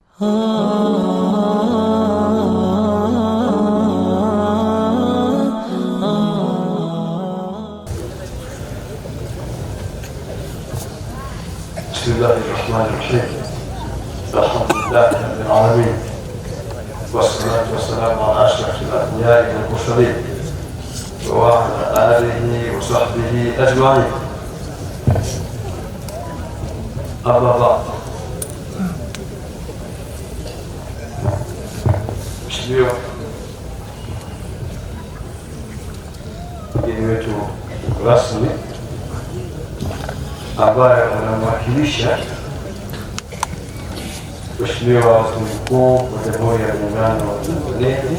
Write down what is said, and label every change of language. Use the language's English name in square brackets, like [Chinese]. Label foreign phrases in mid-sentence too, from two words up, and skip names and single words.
[Arabic] بسم الله الرحمن الرحيم. الحمد لله رب العالمين، والصلاة والسلام على أشرف الأنبياء والمرسلين وعلى آله وصحبه أجمعين. أما بعد، [Swahili] Mheshimiwa mgeni wetu rasmi ambaye anamwakilisha Mheshimiwa Waziri Mkuu wa Jamhuri ya Muungano wa Tanzania,